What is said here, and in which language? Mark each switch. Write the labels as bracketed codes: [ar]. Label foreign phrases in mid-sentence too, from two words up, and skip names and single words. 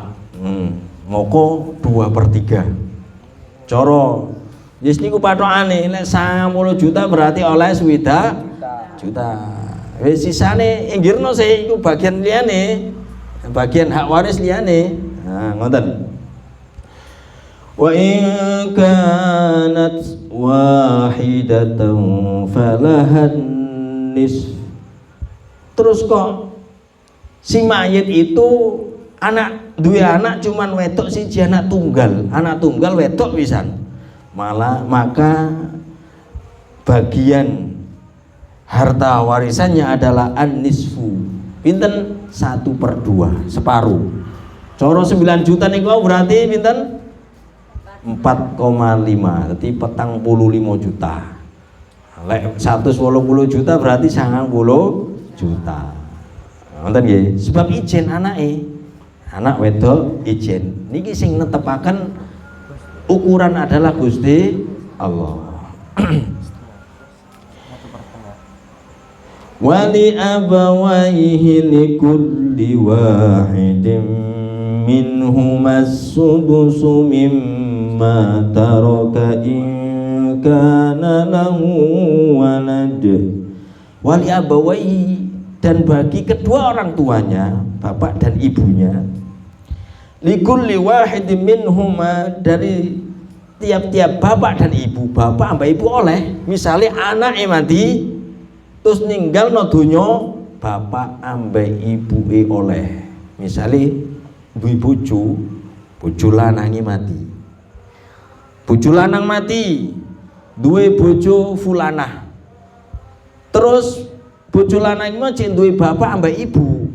[jv] Moko 2/3. Cara wis niku pathokane nek 90 juta berarti oleh 20 juta. Wis sisane inggirno sih iku bagian liyane, bagian hak waris liyane. Nah, ngoten. [ar] وإن كانت واحدة فلها النصف. [jv] Terus kok si mayit itu duwe anak cuman wedok siji, anak tunggal wedok pisan. [id] Maka bagian harta warisannya adalah an-nisfu. [jv] Pinten? 1/2, separuh. Coro 9 juta niku berarti pinten? 4,5. Berarti 45 juta. Lek 180 juta berarti 90 juta. Ngoten nggih. Sebab ijen anake. Anak wedok ijen. Niki sing netepaken ukuran adalah Gusti Allah. [ar] ولأبويه لكل واحد منهما السدس مما ترك إن كان له ولد. ولأبويه, [id] dan bagi kedua orang tuanya, bapak dan ibunya, [ar] لكل واحد منهما, [id] dari tiap-tiap bapak dan ibu, [jv] bapak ambek ibu oleh, misalnya anak mati terus ninggal no donya, bapak ambek ibu oleh. Misalnya duwe bojo lanang mati, bojo lanang mati duwe bojo fulanah, terus bojo lanang iki cek duwe bapak ambek ibu.